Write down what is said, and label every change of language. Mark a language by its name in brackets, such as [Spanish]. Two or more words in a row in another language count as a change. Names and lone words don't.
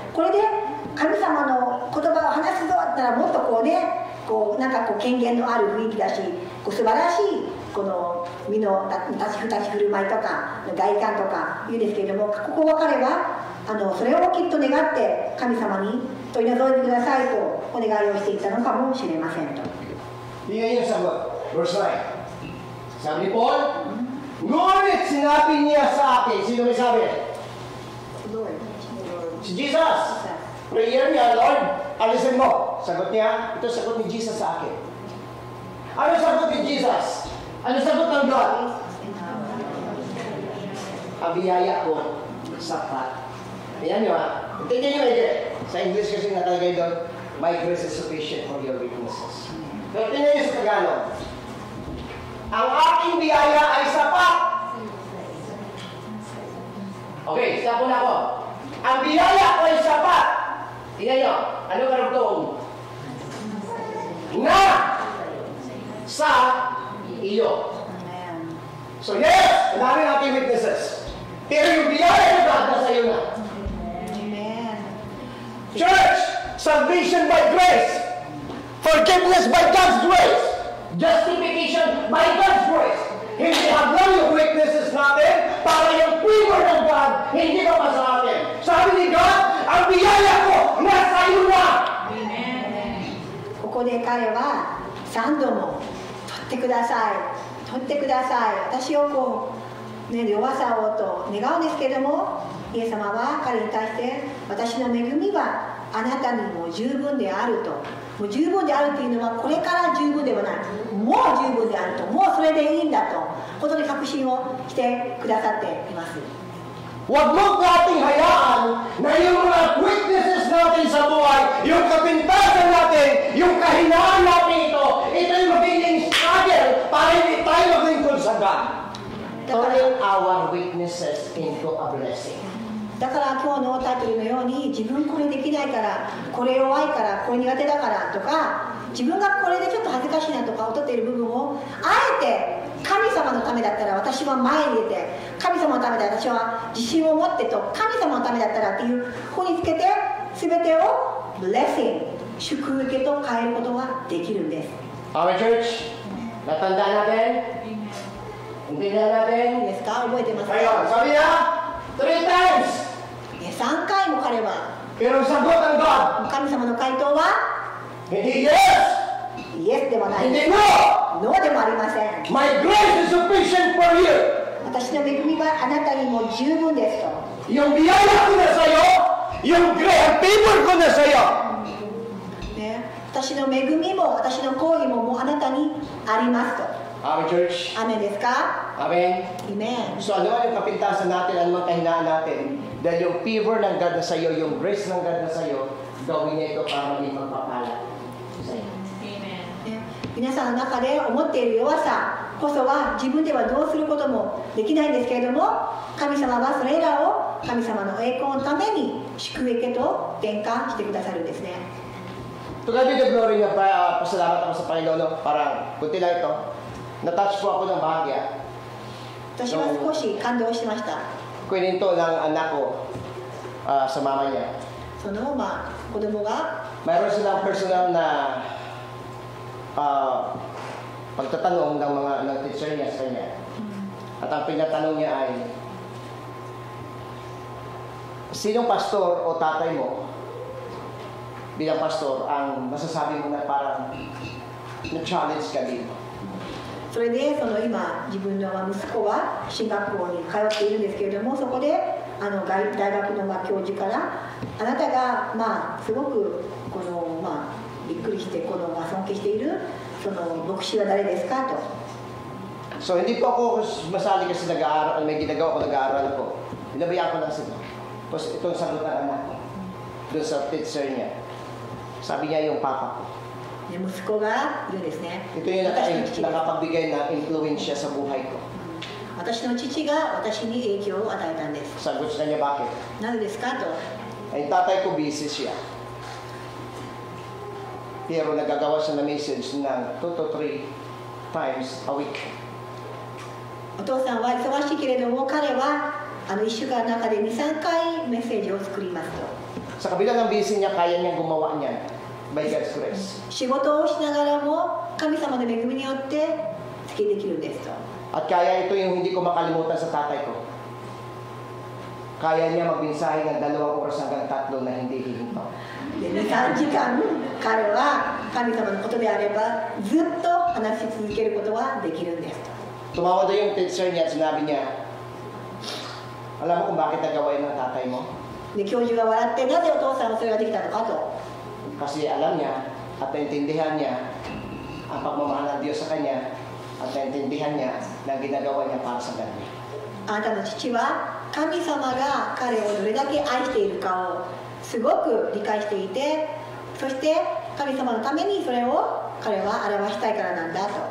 [Japanese] これで神様の言葉を話すぞって言ったらもっとこうねなんかこう権限のある雰囲気だしこう素晴らしいこの身の立ち振る舞いとか外観とか言うんですけれどもここは彼はそれをきっと願って神様に取り除いてくださいとお願いをしていたのかもしれませんと。 [Filipino] Tingnan niyo sa verse 9. Sabi ni Paul, ngunit sinabi niya sa akin, sino may sabi? Si Jesus. Prayer niya, Lord, alisin mo. Sagot niya, ito sagot ni Jesus sa akin. Ano sagot ni Jesus? Ano sagot ng God? Ang biyaya ko, sapat. Ayan nyo ha. Tingnan nyo sa English kasi nakalagay doon, [English] my grace is sufficient for your weaknesses. [Filipino] Pero tingnan nyo sa Tagalog. Ang aking biyaya ay sapat. Okay, isa po na ako. Ang biyaya ko ay sapat. Tingnan nyo, ano karugtong? Na sa iyo. [English] So yes, [Filipino] marami nating witnesses. Pero yung biyaya ng God nasa iyo na. Church, [English] salvation by grace, forgiveness by God's grace, justification by God's grace. [Filipino] Hindi hanggang yung weaknesses natin para yung favor ng God hindi pa sa atin. Sabi ni God, ang biyaya ko nasa iyo na. [Japanese] ここで彼は3度も取ってください取ってください私をこう、弱さをと願うんですけれどもイエス様は彼に対して私の恵みはあなたにも十分であるともう十分であるというのはこれから十分ではないもう十分であるともうそれでいいんだと本当に確信をしてくださっています。 [Filipino] Huwag mo nating hayaan na yung mga weaknesses natin sa buhay, yung kapintasan natin, yung kahinaan natin ito yung magiging struggle para hindi tayo maglingkod sa God. [English] Turning our weaknesses into a blessing. [Japanese] だから今日のタイトルのように自分これできないからこれ弱いからこれ苦手だからとか自分がこれでちょっと恥ずかしいなとか劣っている部分をあえて神様のためだったら私は前に出て神様のためだ私は自信を持ってと神様のためだったらっていうここにつけて全てをブレッシング祝福と変えることができるんです。 [English] Our church, [Filipino] natandaan natin? Intindihan natin? [Japanese] いいですか覚えてますか [Filipino] Ngayon, sabi niya, 3 times! [Japanese] 3 回も彼は [Filipino] Pero sagot ng God, [Japanese] 神様の回答は [Filipino] hindi yes! [Japanese] イエスではないで [Filipino] Hindi [Japanese] す。 [English] no! [Japanese] ノーでもありません。 [English] My grace is sufficient for you. [Japanese] 私の恵みはあなたにも十分ですと。 [Filipino] Yung biyaya ko na sa'yo, yung grace, favor ko na sa'yo. [Japanese] ね、私の恵みも私の行為ももうあなたにありますと。 [English] Amen, church. [Japanese] アーメンですか？ [English] Amen. [Japanese] アメン。 [Filipino] So ano man yung kapintasan natin, ano man kahinaan natin, dahil yung favor ng God na sa'yo, yung grace ng God na sa'yo, gawin niya ito para maging magpapala sa'yo. [Japanese] ね、皆さんの中で思っている弱さこそは自分ではどうすることもできないんですけれども、神様はそれらを神様の栄光のために祝福へと転換してくださるんですね。 [English] To God be the glory [Filipino] na pasalamat ako sa Panginoon. No? Parang, kunti lang ito, natouch po ako ng bahagya. [Japanese] 私は少し感動しました。 [Filipino] Kwininto ng anak ko sa mama niya. [Japanese] その子供が [Filipino] Mayroon silang personal na pagtatanong ng teacher niya sa kanya. At ang pinatanong niya ay, sinong pastor o tatay mo bilang pastor ang masasabi mo na parang na-challenge ka dito? [Japanese] それで今自分の息子は進学校に通っているんですけれども、そこで大学の教授からあなたがすごくびっくりして尊敬している牧師は誰ですかと。 [Filipino] So hindi po ako masali kasi nag-aaral, may ginagawa ko, nag-aaral ko. Binabayaan ko lang sila. Tapos itong sagot ng anak ko, doon sa teacher niya. Sabi niya yung papa ko. [Japanese] 息子がいるんですね。 [Filipino] Ito yung nakapagbigay ng influensya sa buhay ko. [Japanese] 私の父が私に影響を与えたんです。 [Filipino] Sagot na niya bakit? [Japanese] なぜですかと。 [Filipino] Ay tatay ko busy siya. Pero nagagawa siya ng message ng [English] 2 to 3 times a week. [Japanese] お父さんは忙しいけれども、彼は1週間の中で2、3回メッセージを作りますと。 [Filipino] Sa kabila ng busy niya, kaya niyang gumawa niyan [English] by God's grace. [Japanese] 仕事をしながらも神様の恵みによって好きできるんですと。 [Filipino] At kaya ito yung hindi ko makalimutan sa tatay ko. Kaya niya magmensahe ng 2 oras hanggang 3 na hindi hihinto. [Japanese] で2、3時間彼は神様のことであればずっと話し続けることはできるんですと。 [Filipino] Tumawad yung teacher niya at sinabi niya, alam mo kung bakit nagawa yun ng tatay mo? [Japanese] で教授が笑ってなぜお父さんはそれができたのかと。 [Filipino] Kasi alam niya at naintindihan niya ang pagmamahal ng Diyos sa kanya at naintindihan niya na ginagawa niya para sa kanya. [Japanese] あなたの父は神様が彼をどれだけ愛しているかをすごく理解していて、そして神様のためにそれを彼は表したいからなんだと。